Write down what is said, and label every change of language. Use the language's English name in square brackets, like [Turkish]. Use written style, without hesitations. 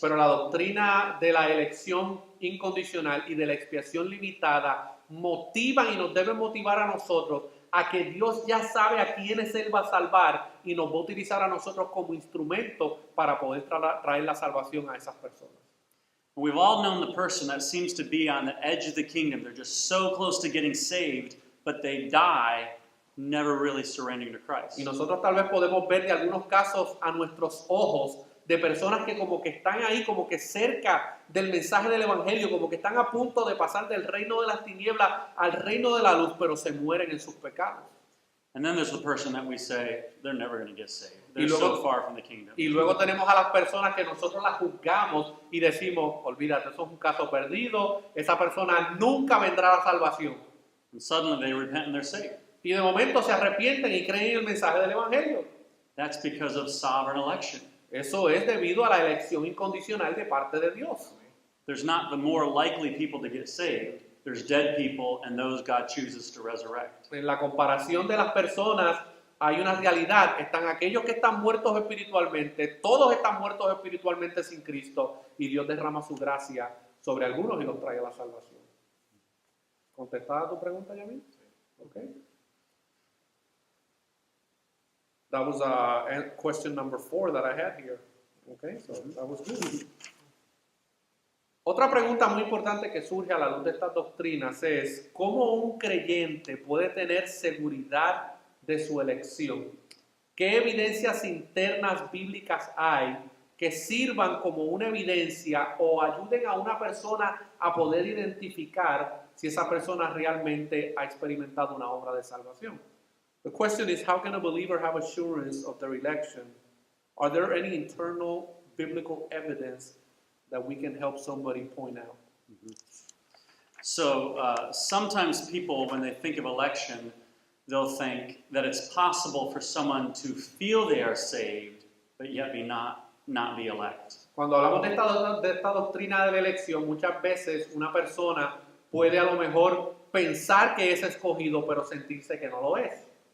[Spanish] Pero la doctrina de la elección incondicional y de la expiación limitada motivan y nos deben motivar a nosotros a que Dios ya sabe a quiénes Él va a salvar y nos va a utilizar a nosotros como instrumento para poder traer la salvación a esas personas. [English] We've all known the person that seems to be on the edge of the kingdom. They're just so close to getting saved, but they die never really surrendering to Christ. [Spanish] Y nosotros tal vez podemos ver de algunos casos a nuestros ojos de personas que como que están ahí, como que cerca del mensaje del evangelio, como que están a punto de pasar del reino de las tinieblas al reino de la luz, pero se mueren en sus pecados. [English] And then there's the person that we say, they're never going to get saved. [Spanish] Y [English] They're [Spanish] luego- [English] so far from the kingdom. [Spanish] Y luego tenemos a las personas que nosotros las juzgamos y decimos, olvídate, eso es un caso perdido, esa persona nunca vendrá a la salvación. [English] And suddenly they repent and they're saved. [Spanish] Y de momento se arrepienten y creen en el mensaje del Evangelio. [English] That's because of sovereign election. [Spanish] Eso es debido a la elección incondicional de parte de Dios. [English] There's not the more likely people to get saved. There's dead people and those God chooses to resurrect. [Spanish] En la comparación de las personas hay una realidad. Están aquellos que están muertos espiritualmente, todos están muertos espiritualmente sin Cristo y Dios derrama su gracia sobre algunos y los trae a la salvación. ¿Contestada tu pregunta, Yamil? [English] Okay. That was question number 4 that I had here. Okay, so that was good. [Spanish] Otra pregunta muy importante que surge a la luz de estas doctrinas es ¿cómo un creyente puede tener seguridad de su elección? ¿Qué evidencias internas bíblicas hay que sirvan como una evidencia o ayuden a una persona a poder identificar si esa persona realmente ha experimentado una obra de salvación? [English] The question is, how can a believer have assurance of their election? Are there any internal biblical evidence that we can help somebody point out? So sometimes people, when they think of election, they'll think that it's possible for someone to feel they are saved, but yet not be elect. [Spanish] Cuando hablamos de esta doctrina de la elección, muchas veces una persona puede a lo mejor pensar que es escogido, pero sentirse que no lo es.